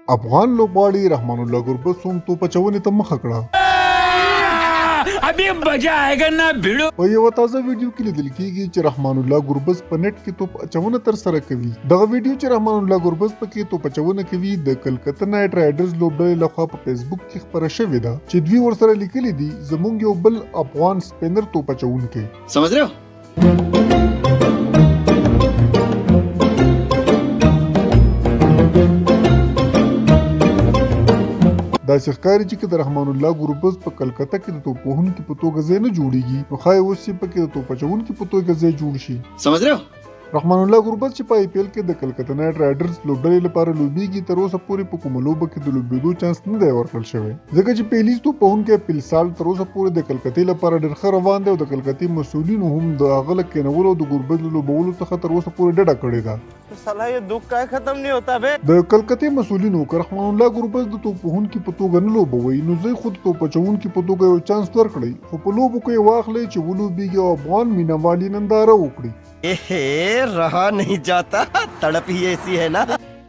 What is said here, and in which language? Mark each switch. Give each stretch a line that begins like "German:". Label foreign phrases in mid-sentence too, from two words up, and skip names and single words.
Pashto: افغان لوبغاړي رحمان الله ګربز هم توپ اچونې ته مخه کړه.
Hindi: अभी मजा आएगा ना भिड़ो.
Pashto: په یو تازه ویډیو کې لیدل کېږي چې رحمان الله ګربز په نت کې توپ اچونه تر سره کوي. دغه ویډیو چې رحمان الله ګربز پکې توپ اچونه کوي د کلکته نایټ رایډرز لوبډلې لخوا په فیسبوک کې خبره شوې ده چې دوی ورسره لیکلي دي زموږ یو بل افغان سپینر توپ اچونکی.
Hindi: समझ रहे हो.
Pashto: داسې ښکاري چې د رحمان الله ګربز په کلکته کې د توپ وهونکي په توګه ځای نه جوړیږي نو ښایي اوس یې پکې د توپ اچونکي په توګه ځای جوړ شي.
Hindi: समझ رहे हो.
Pashto: رحمان الله ګربز چې په آی پی ایل کې د کلکته نایټ رایډرز لوبډلې لپاره لوبېږي تر اوسه پورې په کومه لوبه کې د لوبېدو چانس نه دی ورکړل شوی ځکه چې پیلیز توپ وهونکی پیلسال تر اوسه پورې د کلکتې لپاره ډېر ښه روان دی او د کلکتې مسؤلینو هم د هغه له کېنولو او د ګربز له لوبولو څخه تر اوسه پورې ډډه کړې ده.
Hindi: साला ये दुख का खत्म नहीं होता बे.
Pashto: د کلکتې مسؤلینو که رحمان الله ګربز د توپ وهونکي په توګه نه لوبوي نو زه خود توپ اچونکي په توګه یو چانس ورکړئ خو په لوبو کې واخلئ چې ولوبېږي او افغان مینه والي ننداره وکړي.
Hindi: रहा नहीं जाता, तड़प ही ऐसी है ना.